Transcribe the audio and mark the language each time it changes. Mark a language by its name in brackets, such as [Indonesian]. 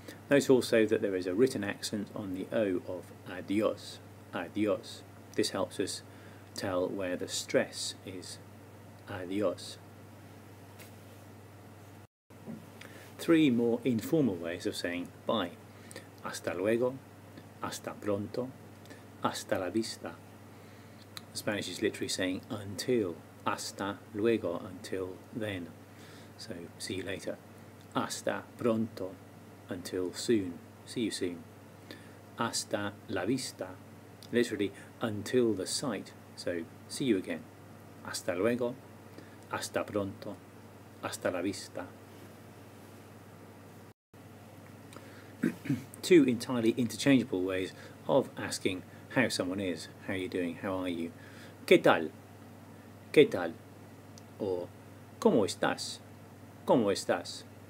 [English] Note also that there is a written accent on the O of adios, adios. This helps us tell where the stress is, adios. Three more informal ways of saying bye. [Spanish] Hasta luego, hasta pronto, hasta la vista. [English] Spanish is literally saying until, [Spanish] hasta luego, [English] until then. So, see you later. [Spanish] Hasta pronto, [English] until soon, see you soon. [Spanish] Hasta la vista, [English] literally until the sight, so see you again. [Spanish] Hasta luego, hasta pronto, hasta la vista. [English] Two entirely interchangeable ways of asking how someone is. How are you doing? How are you? [Spanish] ¿Qué tal? ¿Qué tal? [English] Or [Spanish] ¿Cómo estás? ¿Cómo estás?